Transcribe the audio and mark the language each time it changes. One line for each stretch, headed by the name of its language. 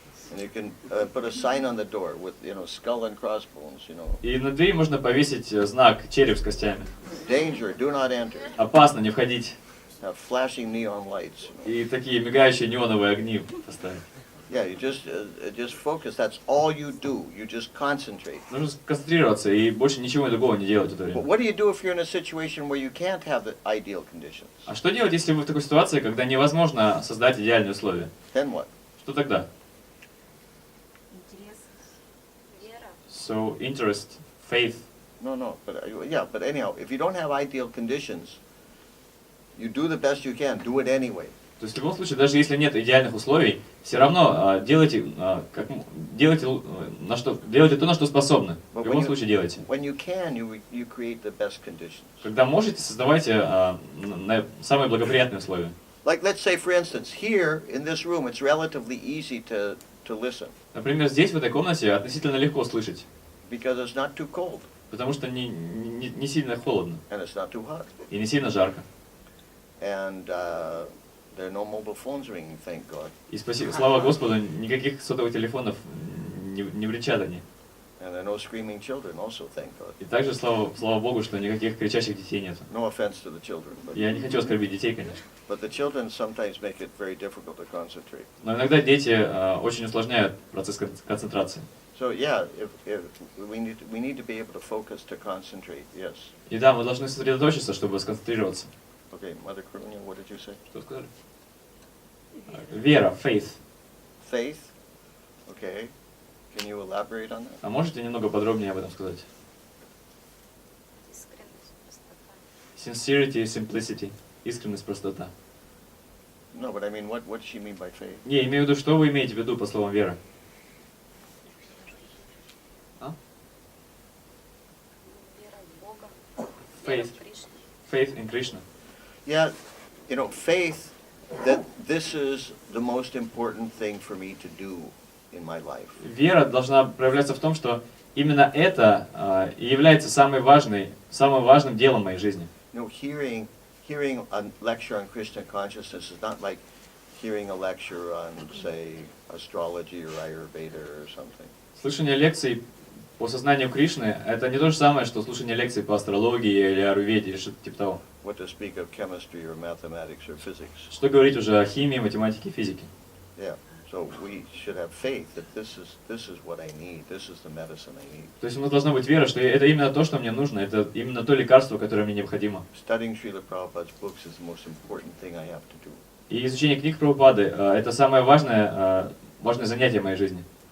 English: And you can put a sign on the door with, skull and crossbones,
Russian: И на двери можно повесить знак череп с костями.
English: Danger, do not enter.
Russian: Опасно, не входить.
English: Have flashing neon lights.
Russian: И такие мигающие неоновые огни поставить.
English: Yeah, you just focus. That's all you do. You just concentrate.
Russian: Нужно сконцентрироваться и больше ничего другого не делать в это
English: But
Russian: время.
English: what do you do if you're in a situation where you can't have the ideal conditions?
Russian: А что делать, если вы в такой ситуации, когда невозможно создать идеальные условия?
English: Then what?
Russian: Что тогда? Интерес. Вера.
English: So, interest, faith. No, but anyhow, if you don't have ideal conditions, you do the best you can. Do it anyway.
Russian: То есть в любом случае, даже если нет идеальных условий, все равно делайте то, на что способны. В любом случае делайте.
English: When you can, you create the best conditions.
Russian: Когда можете, создавайте самые благоприятные условия.
English: Like, let's say, for instance, here in this room, it's relatively easy to listen
Russian: Например, здесь, в этой комнате, относительно легко слышать,
English: because it's not too cold
Russian: потому что не сильно холодно
English: and it's not too hot,
Russian: и не сильно жарко.
English: and there are no mobile phones ringing, thank God.
Russian: И слава Господу, никаких сотовых телефонов не бренчат они.
English: And there are no screaming children also, thank God.
Russian: И также, слава Богу, что никаких кричащих детей нет.
English: No offense to the children, but,
Russian: Я не хочу оскорбить детей, конечно.
English: but the children sometimes make it very difficult to concentrate.
Russian: Но иногда дети очень усложняют процесс концентрации.
English: So yeah, if we need to be able to focus to concentrate, yes.
Russian: И да, мы должны сосредоточиться, чтобы сконцентрироваться.
English: Okay, Mother Karunya, what did you say?
Russian: Что сказали? Вера, faith.
English: Faith? Okay. Can you elaborate on that?
Russian: А можете немного подробнее об этом сказать? Искренность, простота.
English: Sincerity, simplicity.
Russian: Искренность, простота.
English: No, but I mean, what does she mean by faith?
Russian: Не, имею в виду, что вы имеете в виду по словам вера? А? Вера в Бога.
English: Faith.
Russian: Вера в Кришну.
English: Faith in Krishna. Yeah, you know, faith, that this is the most important thing for me to do in my life.
Russian: Вера должна проявляться в том, что именно это и является самым важным делом моей жизни.
English: You know, hearing a lecture on Krishna consciousness is not like hearing a lecture on, say, astrology or Ayurveda or something.
Russian: Слушание лекций по сознанию Кришны — это не то же самое, что слушание лекций по астрологии или аюрведе, или что-то типа того.
English: What to speak of chemistry or mathematics or physics.
Russian: Что говорить уже о химии, математике, физике.
English: Yeah, so we should have faith that this is what I need. This is the medicine I need.
Russian: То есть у нас должна быть вера, что это именно то, что мне нужно, это именно то лекарство, которое мне необходимо.
English: Studying Srila Prabhupada's books is the most important thing I have to do.
Russian: И изучение книг Прабхупады — это самое важное занятие в моей жизни.